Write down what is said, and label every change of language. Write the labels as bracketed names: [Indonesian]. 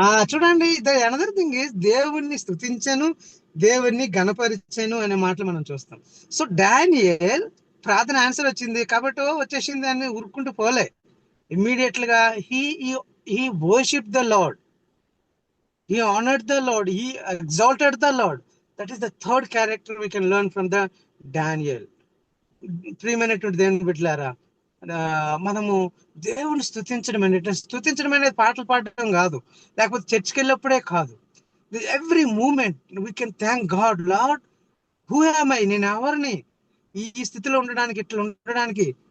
[Telugu] చూడండి, [English] another thing is [Telugu] దేవుణ్ణి స్తుతించను, దేవుణ్ణి గణపరిచాను అనే మాటలు మనం చూస్తాం. సో డానియేల్ ప్రార్థన ఆన్సర్ వచ్చింది కాబట్టి వచ్చేసింది అని ఉరుక్కుంటూ పోలే. [English] Immediate గా he worshiped the Lord, he honored the Lord, he exalted the Lord. That is the third character we can learn from the Daniel. [Telugu] ప్రియమైనటువంటి దేవుని బిడ్డలారా, మనము దేవుని స్తుతించడం అనేది పాటలు పాడటం కాదు, లేకపోతే చర్చికి వెళ్ళినప్పుడే కాదు. [English] Every moment we can thank God. Lord, who am I, [Telugu] నేను ఎవరిని ఈ స్థితిలో ఉండడానికి, ఇట్లా ఉండడానికి.